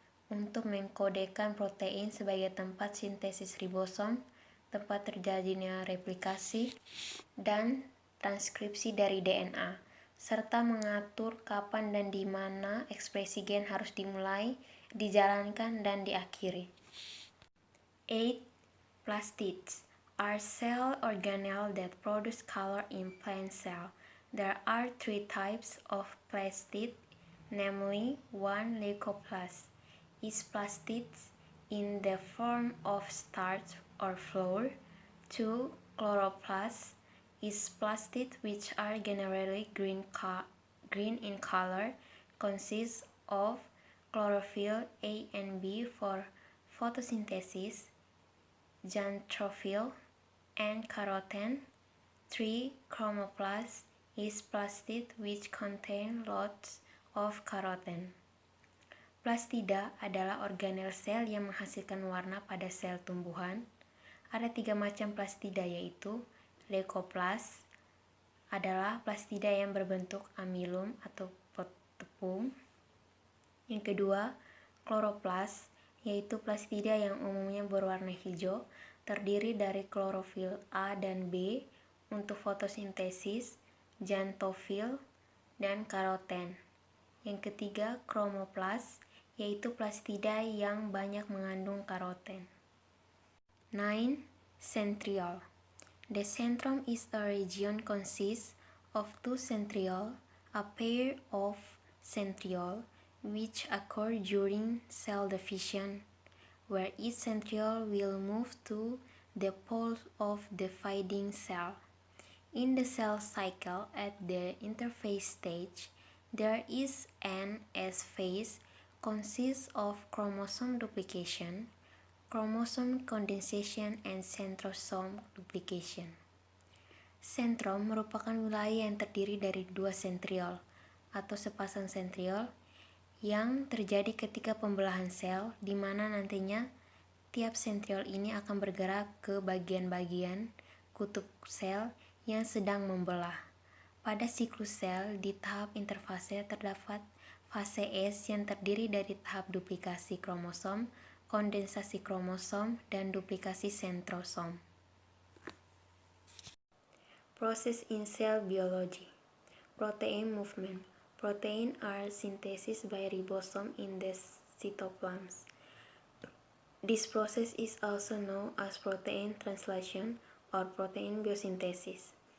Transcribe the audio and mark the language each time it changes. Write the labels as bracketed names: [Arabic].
[Indonesian] untuk mengkodekan protein sebagai tempat sintesis ribosom, tempat terjadinya replikasi, dan transkripsi dari DNA, serta mengatur kapan dan di mana ekspresi gen harus dimulai, dijalankan, dan diakhiri. 8. [English] Plastids are cell organelles that produce color in plant cell. There are 3 types of plastid, namely 1. Leucoplast is plastids in the form of starch or flour. 2. Chloroplast is plastids which are generally green in color, consists of chlorophyll A and B for photosynthesis, xanthophyll, and carotene. 3. Chromoplast is plastid which contain lots of carotene. [Indonesian] Plastida adalah organel sel yang menghasilkan warna pada sel tumbuhan. Ada 3 macam plastida, yaitu leucoplast adalah plastida yang berbentuk amilum atau tepung. Yang kedua, chloroplast, yaitu plastida yang umumnya berwarna hijau, terdiri dari klorofil A dan B untuk fotosintesis, xanthophyll, dan karoten. Yang ketiga, chromoplast, yaitu plastida yang banyak mengandung karoten. [English] 9. Centriole. The centrum is a region consists of 2 centrioles, a pair of centrioles, which occur during cell division, where each centriole will move to the pole of the dividing cell. In the cell cycle at the interphase stage, there is an S phase, consists of chromosome duplication, chromosome condensation, and centrosome duplication. [Indonesian] Centrom merupakan wilayah yang terdiri dari 2 centriole atau sepasang centriole yang terjadi ketika pembelahan sel, di mana nantinya tiap centriole ini akan bergerak ke bagian-bagian kutub sel yang sedang membelah. Pada siklus sel, di tahap interfase terdapat fase S yang terdiri dari tahap duplikasi kromosom, kondensasi kromosom, dan duplikasi sentrosom. [English] Process in cell biology. Protein movement. Protein are synthesized by ribosome in the cytoplasm. This process is also known as protein translation or protein biosynthesis.